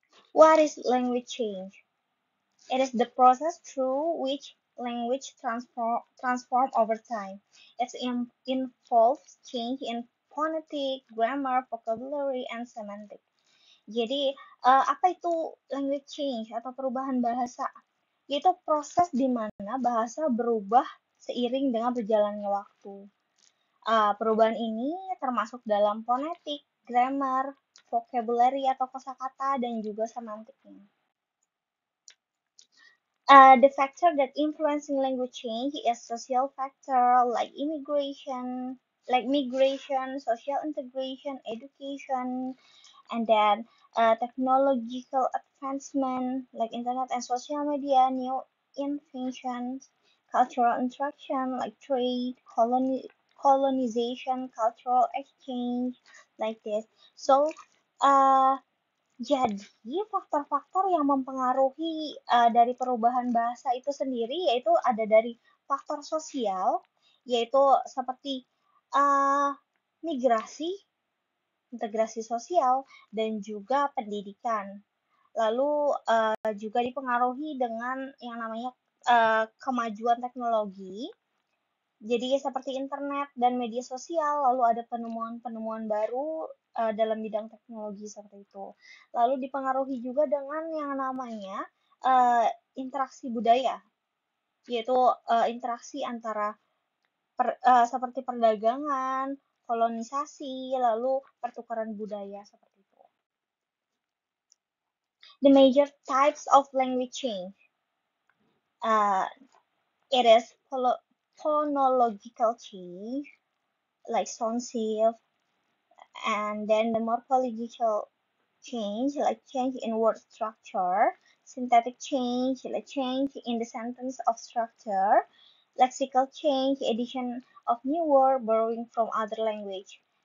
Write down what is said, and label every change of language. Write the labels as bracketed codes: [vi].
[en] What is language change? It is the process through which language transform over time. It involves change in phonetic, grammar, vocabulary, and semantic. [id] Jadi, apa itu language change atau perubahan bahasa? Yaitu proses di mana bahasa berubah seiring dengan berjalannya waktu. Perubahan ini termasuk dalam fonetik, grammar, vocabulary atau kosakata, dan juga semantiknya. [en] The factor that influencing language change is social factor like migration, social integration, education, and then technological advancement like internet and social media, new inventions, cultural interaction like trade, colonization, cultural exchange, like this. [id] So, uh, jadi faktor-faktor yang mempengaruhi dari perubahan bahasa itu sendiri yaitu ada dari faktor sosial, yaitu seperti uh, migrasi, integrasi sosial, dan juga pendidikan. Lalu juga dipengaruhi dengan yang namanya kemajuan teknologi. Jadi seperti internet dan media sosial, lalu ada penemuan-penemuan baru dalam bidang teknologi seperti itu. Lalu dipengaruhi juga dengan yang namanya uh, interaksi budaya, yaitu interaksi antara seperti perdagangan, kolonisasi, lalu pertukaran budaya seperti itu. [en] The major types of language change. Uh, it is phonological change, like sound shift, and then the morphological change, like change in word structure, syntactic change, like change in the sentence of structure, lexical change, addition of new word borrowing from other language.